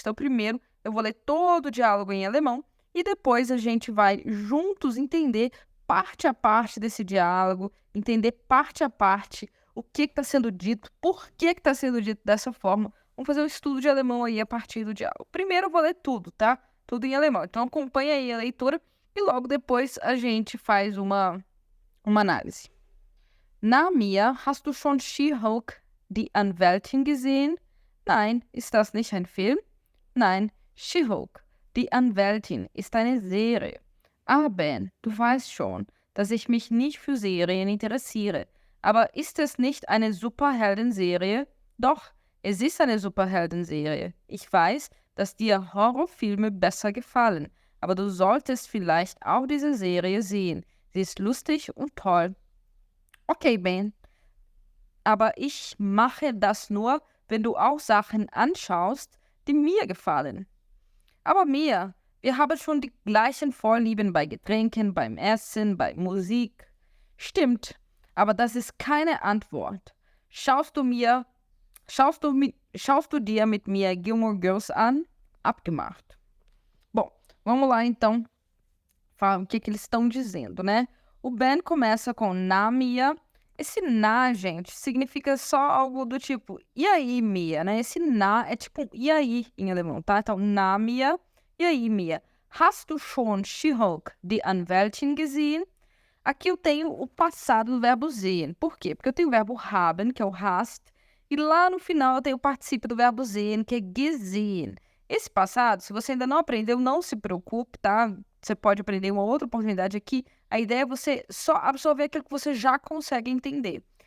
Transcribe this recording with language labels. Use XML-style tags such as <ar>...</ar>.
<pt>Então primeiro eu vou ler todo o diálogo em alemão e depois a gente vai juntos entender parte a parte desse diálogo, entender parte a parte o que está sendo dito, por que está sendo dito dessa forma. Vamos fazer um estudo de alemão aí a partir do diálogo. Primeiro eu vou ler tudo, tá? Tudo em alemão. Então acompanha aí a leitura e logo depois a gente faz uma análise.</pt> <de>Na Mia, hast du schon She-Hulk, die Anwältin gesehen? Nein, ist das nicht ein Film? Nein, She-Hulk, die Anwältin, ist eine Serie. Ah, Ben, du weißt schon, dass ich mich nicht für Serien interessiere. Aber ist es nicht eine Superheldenserie? Doch, es ist eine Superheldenserie. Ich weiß, dass dir Horrorfilme besser gefallen, aber du solltest vielleicht auch diese Serie sehen. Sie ist lustig und toll. Okay, Ben, aber ich mache das nur, wenn du auch Sachen anschaust, die mir gefallen. Aber Mia, wir haben schon die gleichen Vorlieben bei Getränken, beim Essen, bei Musik. Stimmt, aber das ist keine Antwort. Schaust du dir mit mir Gilmore Girls an? Abgemacht.</de> <pt>Bom, vamos lá então. O que eles estão dizendo, né? O Ben começa com na Mia. Esse na, gente, significa só algo do tipo, e aí, Mia, né? Esse na é tipo, e aí, em alemão, tá? Então, na Mia, e aí, Mia.</pt> <de>Hast du schon She-Hulk, die Anwältin gesehen?</de> <pt>Aqui eu tenho o passado do verbo sehen. Por quê? Porque eu tenho o verbo haben, que é o hast, e lá no final eu tenho o particípio do verbo sehen, que é gesehen. Esse passado, se você ainda não aprendeu, não se preocupe, tá? Você pode aprender uma outra oportunidade aqui. A ideia é você só absorver aquilo que você já consegue entender.</pt>